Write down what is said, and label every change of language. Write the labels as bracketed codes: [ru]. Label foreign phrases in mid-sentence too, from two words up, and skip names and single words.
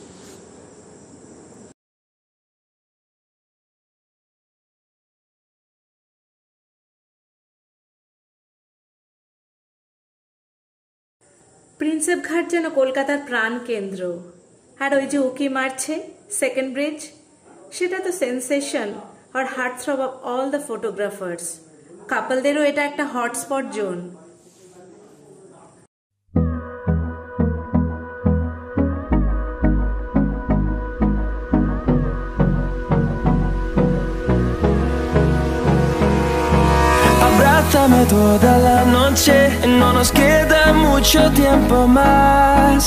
[bn] প্রিন্সেপ ঘাট যেন কলকাতার প্রাণ কেন্দ্র। আর ওই যে উকি মারছে সেকেন্ড ব্রিজ, সেটা তো সেন্সেশন আর [en] heart throb of all the photographers. [bn] কাপলদেরও এটা একটা [en] hotspot zone. [es] Abrázame toda la noche, no nos queda mucho tiempo más.